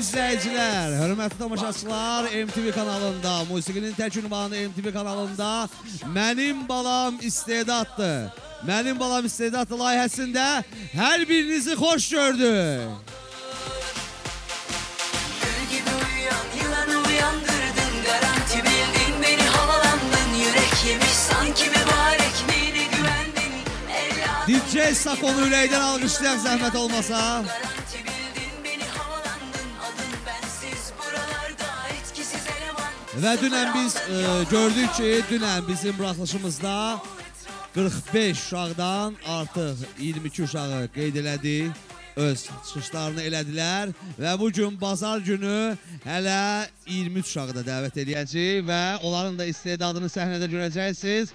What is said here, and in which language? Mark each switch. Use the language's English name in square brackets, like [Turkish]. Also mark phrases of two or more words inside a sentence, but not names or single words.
[Azerbaijani] izləyicilər, hörmətli tamaşaçılar, MTV kanalında, musiqinin tək ünvanı MTV kanalında Mənim Balam İstedaddır. Mənim Balam İstedaddır layihəsində hər birinizi xoş gördük. [Turkish] Gül gibi uyuyan, yılanı uyandırdın, garanti bildin, beni havalandın, yürek yemiş sanki mübarek, neyine güvendin, [Azerbaijani] DJ Sakonu ürəkdən alqışlayan zəhmət olmasa. Və dünən biz gördük ki, dünən bizim buraxılışımızda 45 uşaqdan artıq 22 uşağı qeyd elədik, öz çıxışlarını elədilər və bugün bazar günü hələ 23 uşağı da dəvət eləyəcək və onların da istedadını səhnədə görəcəksiniz.